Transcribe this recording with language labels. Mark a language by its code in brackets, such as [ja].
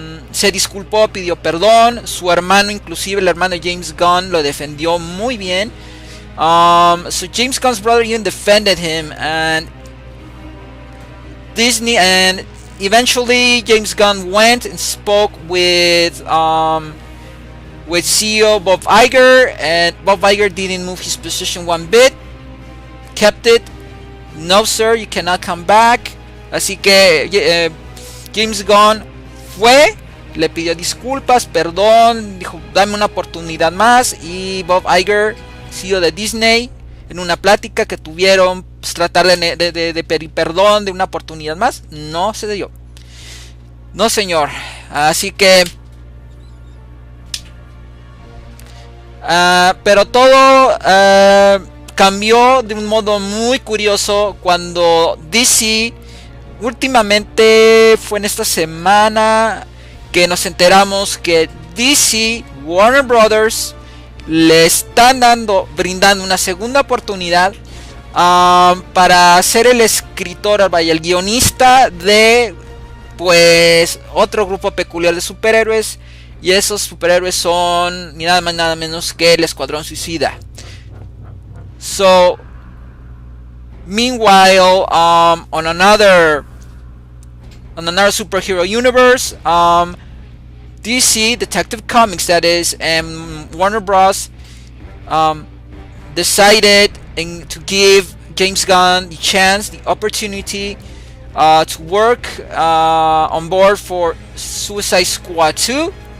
[es] Se disculpó, pidió perdón. Su hermano, inclusive el hermano de James Gunn, lo defendió muy bien. [en] So James Gunn's brother even defended him, and Disney, and eventually James Gunn went and spoke with CEO Bob Iger, and Bob Iger didn't move his position one bit, kept it. No sir, you cannot come back. [es] Así que James Gunn fue, le pidió disculpas, perdón, dijo dame una oportunidad más, y Bob Iger, CEO de Disney, en una plática que tuvieron, pues, tratar de pedir perdón, de una oportunidad más, no se dio. No señor. Así que pero todo cambió de un modo muy curioso cuando DC, últimamente fue en esta semana que nos enteramos que DC, Warner Brothers, le están brindando una segunda oportunidad para ser el escritor, vaya, el guionista de pues otro grupo peculiar de superhéroes, y esos superhéroes son ni nada más nada menos que el Escuadrón Suicida. [en] So meanwhile, on another superhero universe, DC Detective Comics, that is, and Warner Bros. Decided to give James Gunn the chance, the opportunity to work on board for Suicide Squad 2.